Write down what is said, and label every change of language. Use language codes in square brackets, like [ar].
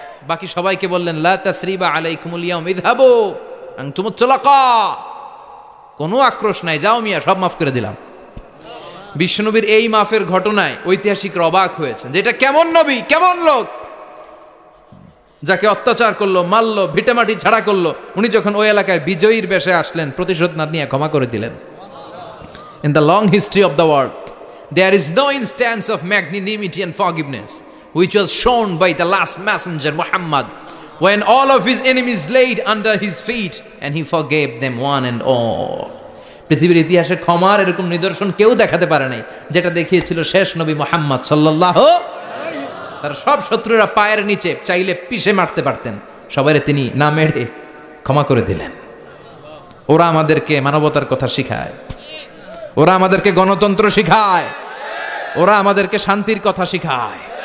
[bn] বাকি সবাইকে বললেন [ar] লা তাসরিবা আলাইকুমুল ইয়াউম ইযহাবু আনতুমুত তুলাকা, [bn] কোনো আক্রোশ নাই, যাও মিয়া, সব মাফ করে দিলাম। বিশ্বনবীর এই মাফের ঘটনায় ঐতিহাসিকরা অবাক হয়েছেন, যেটা কেমন নবী, কেমন লোক, যাকে অত্যাচার করলো, মারলো, ভিটামাটি ছাড়া করলো, উনি যখন ওই এলাকায় বিজয়ীর বেশে আসলেন, প্রতিশোধ না নিয়ে ক্ষমা করে দিলেন। [en] In the long history of the world, there is no instance of magnanimity and forgiveness which was shown by the last messenger Muhammad, when all of his enemies laid under his feet and he forgave them one and all. [bn] পৃথিবীর ইতিহাসে ক্ষমার এরকম নিদর্শন কেউ দেখাতে পারে নাই, যেটা দেখিয়েছিল শেষ নবী মুহাম্মদ সাল্লাল্লাহু। তার সব শত্রুরা পায়ের নিচে চাইলে পিষে মারতে পারতেন, সবাইরে তিনি না মেরে ক্ষমা করে দিলেন। ওরা আমাদেরকে মানবতার কথা শিখায়, ওরা আমাদেরকে গণতন্ত্র শিখায়, ওরা আমাদেরকে শান্তির কথা শিখায়।